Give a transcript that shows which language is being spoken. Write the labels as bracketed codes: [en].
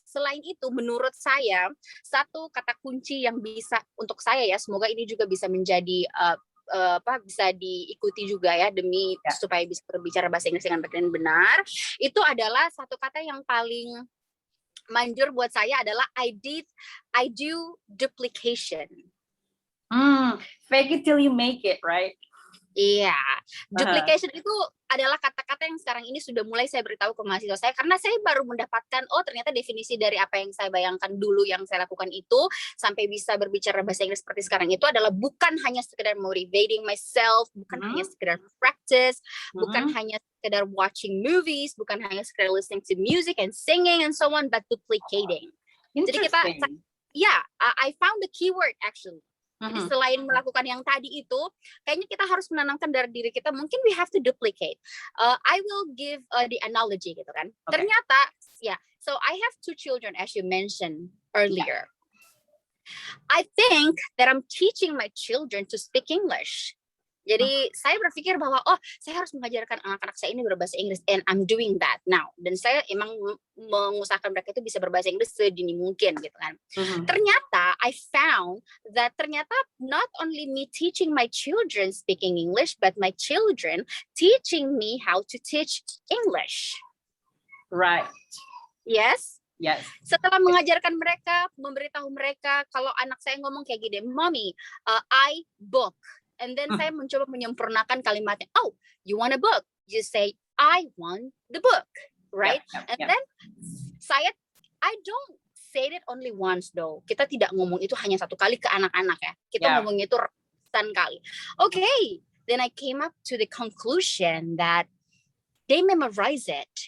[id] Selain itu, menurut saya satu kata kunci yang bisa untuk saya ya, semoga ini juga bisa menjadi bisa diikuti juga ya demi supaya bisa berbicara bahasa Inggris dengan baik dan benar, itu adalah satu kata yang paling manjur buat saya adalah [en] I do duplication. Fake it till you make it, right? [id] Iya, duplication itu adalah kata-kata yang sekarang ini sudah mulai saya beritahu ke mahasiswa saya, karena saya baru mendapatkan, oh ternyata definisi dari apa yang saya bayangkan dulu yang saya lakukan itu, sampai bisa berbicara bahasa Inggris seperti sekarang itu adalah bukan hanya sekedar [en] motivating myself, [id] bukan hanya sekedar practice, bukan hanya sekedar [en] watching movies, [id] bukan hanya sekedar [en] listening to music and singing and so on, but duplicating. [id] Jadi kita, [en] I found the keyword actually. [id] Jadi selain melakukan yang tadi itu, kayaknya kita harus menanamkan dari diri kita, mungkin [en] we have to duplicate. I will give the analogy [id] gitu kan. Ternyata, [en] so I have 2 children as you mentioned earlier. I think that I'm teaching my children to speak English. [id] Jadi saya berpikir bahwa saya harus mengajarkan anak-anak saya ini berbahasa Inggris, [en] and I'm doing that now. [id] Dan saya emang mengusahakan mereka itu bisa berbahasa Inggris sedini mungkin gitu kan. Ternyata [en] I found that [id] ternyata [en] not only me teaching my children speaking English, but my children teaching me how to teach English. Right. Yes. Yes. [id] Setelah mengajarkan mereka, memberitahu mereka, kalau anak saya ngomong kayak gini, [en] Mommy, I book. And then [id] saya mencoba menyempurnakan kalimatnya. [en] Oh, you want a book? You say, I want the book, right? And then I don't say it only once though. [id] Kita tidak ngomong itu hanya 1 kali ke anak-anak ya. Kita ngomong itu ratusan kali. [en] Okay, then I came up to the conclusion that they memorize it.